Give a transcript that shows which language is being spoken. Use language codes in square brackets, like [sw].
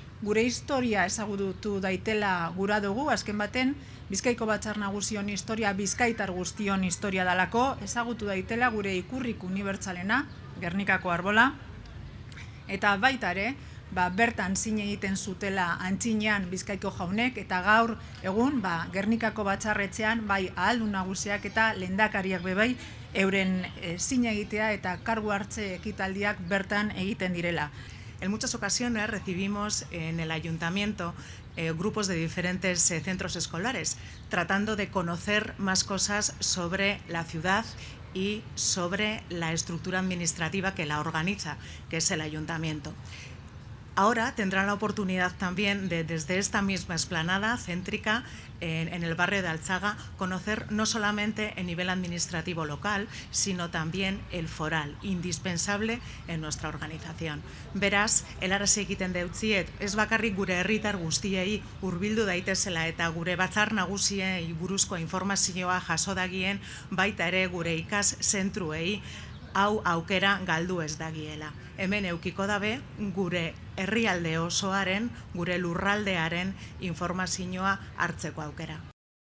[eu] Gure historia ezagutu daitela gura dugu, azken baten, Bizkaiko Batzar Nagusion historia, bizkaitar guztion historia dalako, ezagutu daitela gure ikurrik unibertsalena, Gernikako Arbola, eta baita ere, bertan zine egiten zutela antzinean Bizkaiko jaunek, eta gaur egun Gernikako Batzarretxean bai ahaldun nagusiak eta lehendakariak bebai euren zine egitea eta kargu hartze ekitaldiak bertan egiten direla. [es] En muchas ocasiones recibimos en el ayuntamiento grupos de diferentes centros escolares, tratando de conocer más cosas sobre la ciudad y sobre la estructura administrativa que la organiza, que es el ayuntamiento. Ahora tendrán la oportunidad también de, desde esta misma explanada céntrica en el barrio de Altzaga, conocer no solamente el nivel administrativo local, sino también el foral, indispensable en nuestra organización. [eu] Beraz, helarazi egiten deutziet, ez bakarrik gure herritar guztiei hurbildu daitezela eta gure batzar nagusiei buruzko informazioa jaso dagien, baita ere gure ikas zentruei hau aukera galdu ez dagiela. Hemen eukiko dabe gure herrialde osoaren, gure lurraldearen informazioa hartzeko aukera.